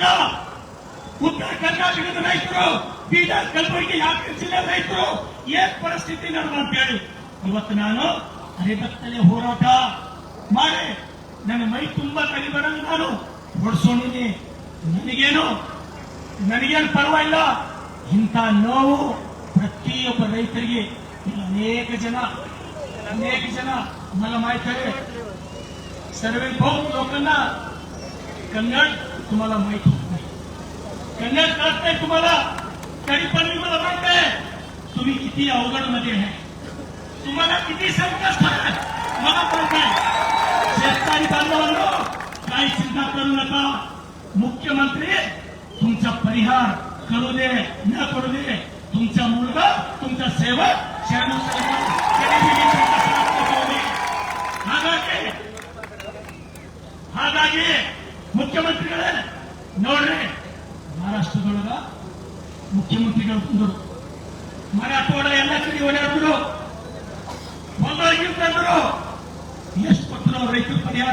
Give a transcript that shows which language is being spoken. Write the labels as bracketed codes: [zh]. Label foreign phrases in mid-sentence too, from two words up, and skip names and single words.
[kn] ಉತ್ತರ ಕರ್ನಾಟಕದ ರೈತರು, ಬೀದರ್ ಕಲಬುರಗಿ ಯಾಕೆ ಜಿಲ್ಲೆ ರೈತರು ಏನ್ ಪರಿಸ್ಥಿತಿ ನಡೆದ ಅಂತ ಹೇಳಿ ಇವತ್ತು ನಾನು ಅರೆಬತ್ತಲೆ ಹೋರಾಟ ಮಾಡಿ ನನ್ನ ಮೈ ತುಂಬಾ ಕಲಿಬರಂಗ ನಾನು ಹೊಡ್ಸೋಣಿನಿ. ನನಗೇನು ಪರವಾಗಿಲ್ಲ. ಇಂಥ ನೋವು ಪ್ರತಿಯೊಬ್ಬ ರೈತರಿಗೆ ಅನೇಕ ಜನ [mr] मला माहित आहे. सर्व बहुत लोकांना कन्नड तुम्हाला माहित होत नाही, कन्नड कळत नाही तुम्हाला. तरी पण मी मला माहित आहे तुम्ही किती अवघड मध्ये आहे, तुम्हाला किती संकट आहे मला माहित आहे. शेतकरी बांधवांनो काही चिंता करू नका. मुख्यमंत्री तुमचा परिहार करू दे न करू दे, तुमचा मुलगा तुमचा सेवक शरणू [kn] ಹಾಗಾಗಿ ಮುಖ್ಯಮಂತ್ರಿಗಳೇ ನೋಡ್ರಿ, ಮಹಾರಾಷ್ಟ್ರದೊಳಗ ಮುಖ್ಯಮಂತ್ರಿಗಳು ಬಂದರು, ಮರಾಠವಾಡ ಎಲ್ಲ ಕಡೆ ಓಡಾಡಿದ್ರು, ಬಂದವರು ಎಷ್ಟು ಕೊಟ್ಟರು ರೈತರ ಪರಿಹಾರ?